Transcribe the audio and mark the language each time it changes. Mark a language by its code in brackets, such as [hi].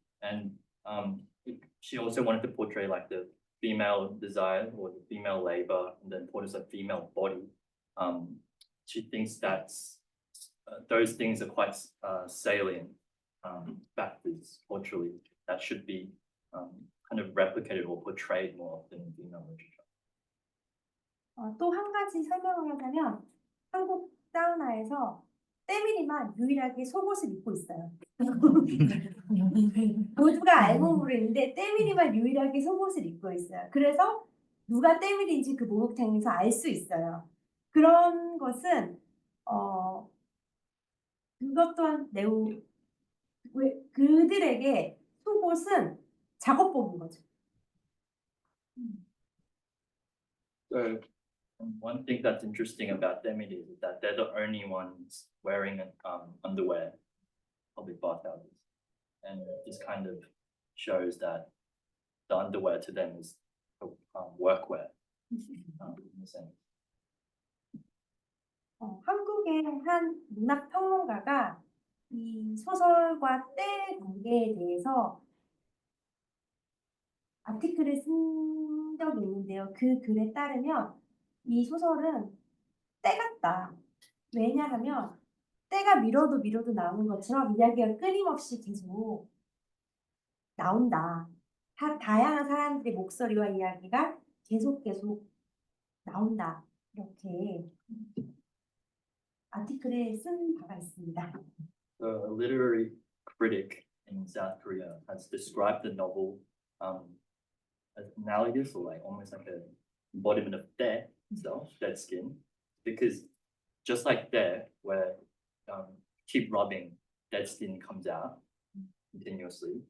[en] And she also wanted to portray like the female desire or the female labor and the importance of female body. She thinks that's those things are quite salient factors culturally that should be kind of replicated or portrayed more often in female literature. [ko] 또 한 가지 설명을 하자면, 한국 사우나에서 때밀이만 유일하게 속옷을 입고 있어요. 모두가 알고 모르는데 때밀이만 유일하게 속옷을 입고 있어요. 그래서 누가 때밀인지 그 목욕탕에서 알 수 있어요. 그런 것은 그것 또한 매우 그들에게 속옷은 작업복인 거죠. [en] So one thing that's interesting about them is that they're the only ones wearing underwear, public bathhouses, and this kind of shows that the underwear to them is workwear in a sense. [ko] 한국의 한 문학 평론가가 이 소설과 때 관계에 대해서 아티클을 쓴 적이 있는데요. 그 글에 따르면 이 소설은 때 같다. 왜냐하면 때가 밀어도 나오는 것처럼 이야기가 끊임없이 계속 나온다. 다양한 사람들의 목소리와 이야기가 계속 나온다. 이렇게 아티클에 쓴 바가 있습니다. [en] So a literary critic in South Korea has described the novel as analogous or like almost like an embodiment of death itself, dead skin, because just like there, where keep rubbing, dead skin comes out continuously.